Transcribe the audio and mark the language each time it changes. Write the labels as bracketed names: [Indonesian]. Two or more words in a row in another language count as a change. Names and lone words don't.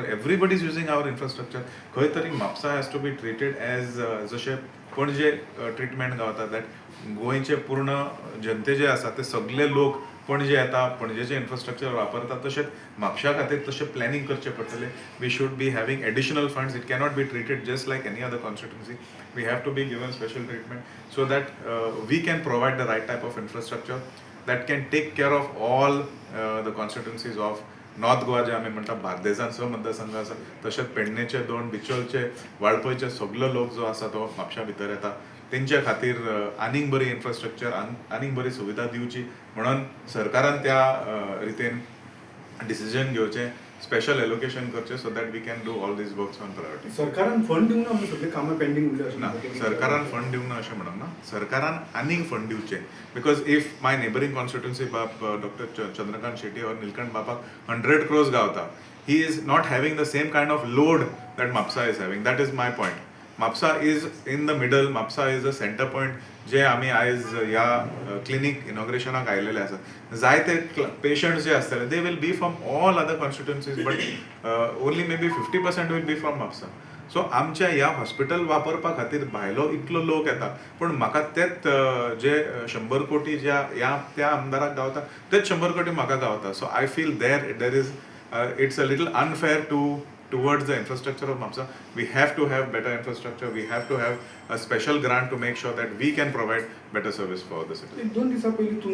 [English] Everybody is using our infrastructure. [Konkani] खंय तरी म्हापसा [English] has to be treated as [Konkani] जशें पणजे ट्रिटमेंट गावता, दॅट गोंयचे पूर्ण जनते जे आसा ते सगळे लोक पणजे येता, पणजेचें इन्फ्रास्ट्रक्चर वापरता. तशेंच म्हापशा खातीर तशें प्लॅनिंग करचें पडटलें. [English] We should be having additional funds. It cannot be treated just like any other constituency. We have to be given special treatment so that we can provide the right type of infrastructure that can take care of all the constituencies of नॉर्थ गोवा [Konkani] जे आमी म्हणटा बार्देजान स मतदारसंघ आसा. तशेंच पेडणेचे, दोन बिचोलचे, वाळपयचे सगळो लोक जो आसा तो म्हापशा भितर येता. तेंच्या खातीर आनीक बरी इन्फ्रास्ट्रक्चर, आनीक बरी सुविधा दिवची म्हणून सरकारान त्या रितीन डिसिजन घेवचें, [English] special allocation [Konkani] करचें [English] so that we can do all these works on priority. [Konkani] सरकारान फंड दिवंक ना सगळे कामां पेंडिंग उरल्या ना, सरकारान फंड दिवंक ना अशें म्हणूंक ना. सरकारान आनीक फंड दिवचे. [English] because if my neighbouring constituency बाब डॉक्टर चंद्रकांत शेट्टी और नीलकंठ बाबाक 100 crores गावता, He is not having the same kind of load that Mapusa is having. That is my point. Mapusa is in the middle. [Konkani] म्हापसा [English] is a center point [Konkani] जे आमी आयज ह्या क्लिनीक इनॉग्रेशनाक आयलेले आसा. जायते पेशंट्स जे आसतले [English] they will be from all other constituencies, but only maybe 50% will be from Mapusa. [Konkani] सो आमच्या ह्या हॉस्पिटल वापरपा खातीर भायलो इतलो लोक येता, पूण म्हाका तेच जे 100 कोटी ज्या त्या आमदाराक गावता तेच 100 कोटी म्हाका गावता. [English] So I feel there is it's a little unfair towards the infrastructure of Mapsa. We have to have better infrastructure. We have to have a special grant to make sure that we can provide better service for the citizens. [Konkani] 2 दिवसा पयलीं